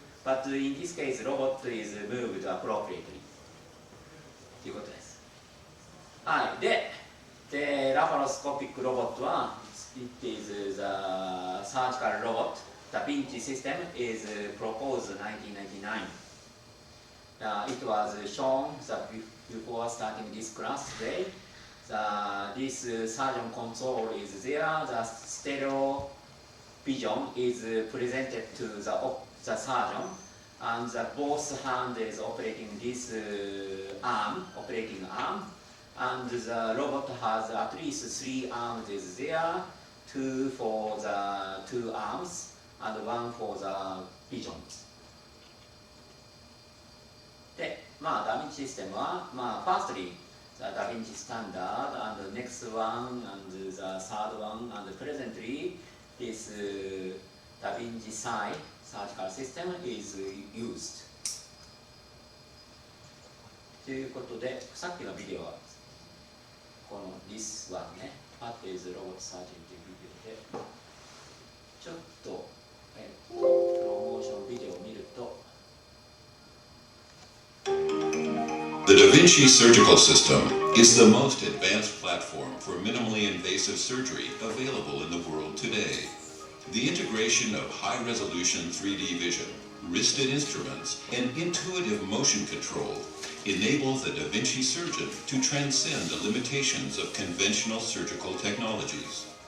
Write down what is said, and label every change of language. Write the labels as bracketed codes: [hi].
[en] But in this case, robot is moved appropriately. [ja] ということです。はい。で、ラパロスコピックロボットは、 [en] it is the surgical robot. The Vinci system is proposed 1999. It was shown that before starting this class today. This surgeon console is there. The stereo vision is presented to the surgeon, and both hand is operating this operating arm, and the robot has at least 3 arms is there, 2 for the 2 arms and 1 for the vision. [ja] で、まあダヴィンチシステムは、まあ [en] firstly the Da Vinci standard and the next one and the third one and presently this Da Vinci Psi surgical system is used. [ja] ということで、さっきのビデオはこの [en] this one [ja] ね、 [en] What is robot surgery [ja] というビデオで、ちょっと、プロモーションビデオを見ると、 [en] The Da Vinci surgical system is the most advanced platform for minimally invasive surgery available in the world today. The integration of high-resolution 3D vision, wristed instruments, and intuitive motion control enables the Da Vinci surgeon to transcend the limitations of conventional surgical technologies.